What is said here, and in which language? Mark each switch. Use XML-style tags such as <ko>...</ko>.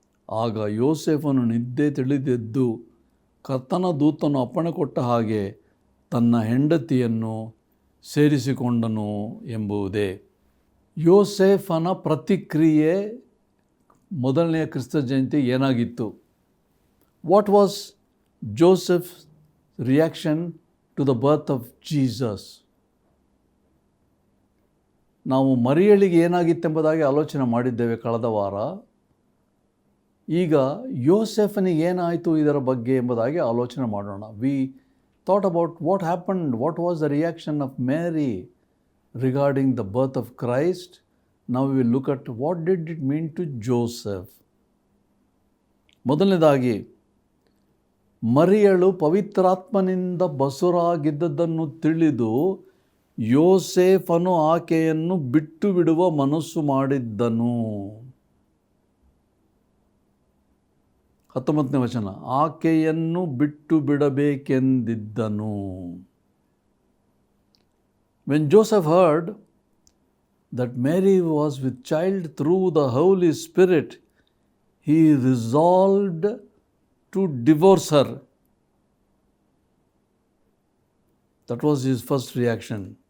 <kn>ಆಗ ಯೋಸೇಫನು ನಿದ್ದೆ ತಿಳಿದೆದ್ದು ಕರ್ತನ ದೂತನು ಅಪ್ಪಣೆ ಕೊಟ್ಟ ಹಾಗೆ ತನ್ನ ಹೆಂಡತಿಯನ್ನು ಸೇರಿಸಿಕೊಂಡನು ಎಂಬುದೇ. ಯೋಸೇಫನ ಪ್ರತಿಕ್ರಿಯೆ ಮೊದಲನೆಯ ಕ್ರಿಸ್ತ ಜಯಂತಿ ಏನಾಗಿತ್ತು?</kn> <en>What was Joseph's reaction to the birth of Jesus?</en> <kn>ನಾವು ಮರಿಯಳಿಗೆ ಏನಾಗಿತ್ತೆಂಬುದಾಗಿ ಆಲೋಚನೆ ಮಾಡಿದ್ದೇವೆ ಕಳೆದ ವಾರ. ಈಗ ಯೋಸೇಫನಿಗೆ ಏನಾಯಿತು ಇದರ ಬಗ್ಗೆ ಎಂಬುದಾಗಿ ಆಲೋಚನೆ ಮಾಡೋಣ.</kn> <en>We thought about what happened, what was the reaction of Mary regarding the birth of Christ. Now we will look at what did it mean to Joseph.</en> <kn>ಮೊದಲನೇದಾಗಿ, ಮರಿಯಳು ಪವಿತ್ರಾತ್ಮನಿಂದ ಬಸುರಾಗಿದ್ದದ್ದನ್ನು ತಿಳಿದು ಯೋಸೇಫನು ಆಕೆಯನ್ನು ಬಿಟ್ಟು ಬಿಡುವ ಮನಸ್ಸು ಮಾಡಿದ್ದನು. 19ನೇ ವಚನ, ಆಕೆಯನ್ನು ಬಿಟ್ಟು ಬಿಡಬೇಕೆಂದಿದ್ದನು.</kn> <en>When Joseph heard that Mary was with child through the Holy Spirit, he resolved to divorce her. That was his first reaction.</en>